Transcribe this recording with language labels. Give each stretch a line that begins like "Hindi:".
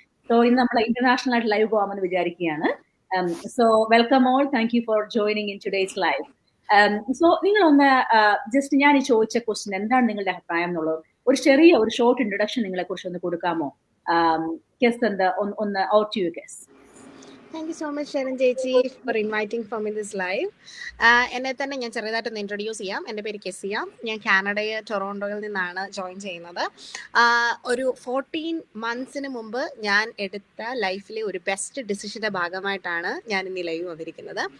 Malayalam: So ഇന്ന് നമ്മൾ international ആയിട്ട് ലൈവ് പോകാമെന്ന് വിചാരിക്കുകയാണ്.
English: So welcome all, thank you for joining in today's live.
Malayalam: So നിങ്ങളൊന്ന് ജസ്റ്റ് ഞാൻ ഈ ചോദിച്ച ക്വസ്റ്റ്യൻ എന്താണ് നിങ്ങളുടെ അഭിപ്രായം എന്നുള്ളത് ഒരു ചെറിയ ഒരു ഷോർട്ട് ഇൻട്രൊഡക്ഷൻ നിങ്ങളെ കുറിച്ച് ഒന്ന് കൊടുക്കാമോ?
English: Guess ഒന്ന് out to you guys. Thank you so much, Sharon ചേച്ചി, for inviting for me this live.
Malayalam: എന്നെ തന്നെ ഞാൻ ചെറുതായിട്ടൊന്ന് ഇൻട്രൊഡ്യൂസ് ചെയ്യാം. എൻ്റെ പേര് കെസിയ, ഞാൻ കാനഡയെ ടൊറോണ്ടോയിൽ നിന്നാണ് ജോയിൻ ചെയ്യുന്നത്. ഒരു 14 months മുമ്പ് ഞാൻ എടുത്ത ലൈഫിലെ ഒരു ബെസ്റ്റ് ഡിസിഷൻ്റെ ഭാഗമായിട്ടാണ് ഞാൻ ഇന്ന് ലൈവ് വന്നിരിക്കുന്നത്.